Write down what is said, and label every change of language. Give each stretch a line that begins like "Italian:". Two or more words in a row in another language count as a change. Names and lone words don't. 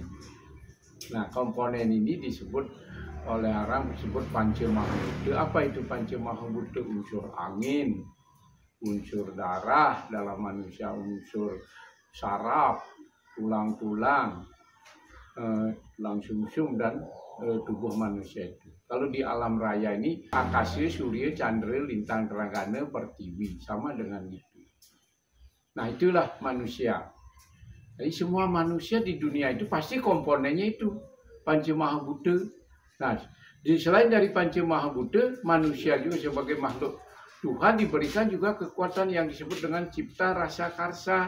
Indonesian: Nah, komponen ini disebut oleh orang disebut panca mahabhuta. Apa itu panca mahabhuta? Unsur angin, unsur darah dalam manusia, unsur saraf, tulang-tulang, tulang sumsum dan tubuh manusia itu. Kalau di alam raya ini akasya, surya, candra, lintang, teranggana, pertiwi, sama dengan itu. Nah, itulah manusia. Jadi semua manusia di dunia itu pasti komponennya itu panca mahabhuta. Nah, selain dari panca mahabhuta, manusia juga sebagai makhluk Tuhan diberikan juga kekuatan yang disebut dengan cipta rasa karsa.